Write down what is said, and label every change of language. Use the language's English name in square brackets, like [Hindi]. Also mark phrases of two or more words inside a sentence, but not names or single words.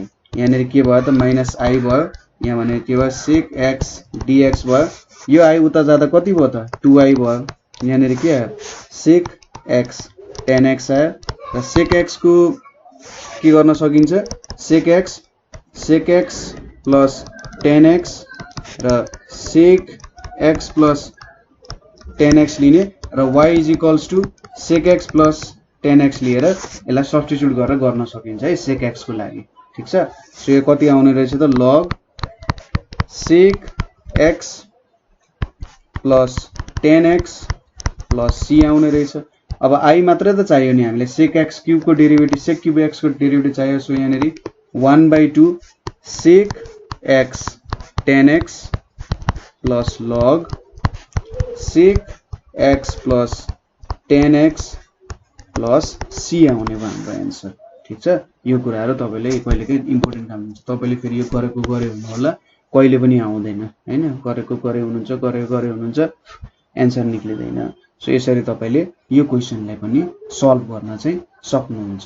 [Nepali] यहाँनेरि के भयो त [English] minus i [Nepali] भयो, यहाँ भने के भयो [English] sec x dx [Nepali] भयो, यो i उता जाँदा कति भयो त 2i भयो, यहाँनेरि के आयो [English] sec x tan x [Nepali] आयो र [English] sec x [Nepali] को के गर्न सकिन्छ, [English] sec x plus tan x [Nepali] र [English] sec x plus tan x [Nepali] लिने र [English] y is equals to sec x plus tan x [Nepali] लिएर यसलाई सब्स्टिट्युट गरेर गर्न सकिन्छ है [English] sec x [Nepali] को लागि। ठीक छ, सो यो कति आउने रहेछ त [English] log sec x plus tan x plus c [Nepali] आउने रहेछ। अब i मात्रै त चाहियो नि हामीले, [English] sec x cube [Nepali] को डेरिभेटिभ [English] sec cube x [Nepali] को डेरिभेटिभ चाहियो। सो यहाँनेरि [English] 1/2 sec x tan x plus log sec x plus tan x plus c [Nepali] आउने भयो हाम्रो एन्सर। ठीक छ, यो कुराहरु तपाईले कहिलेकाहीँ इम्पोर्टेन्ट काम हुन्छ, तपाईले फेरि यो गरेको गरे हुनु होला, कहिले पनि आउँदैन हैन, गरेको गरे हुनुहुन्छ एन्सर निक्लिदैन। सो यसरी तपाईले यो क्वेशनलाई पनि सल्भ गर्न चाहिँ सक्नुहुन्छ।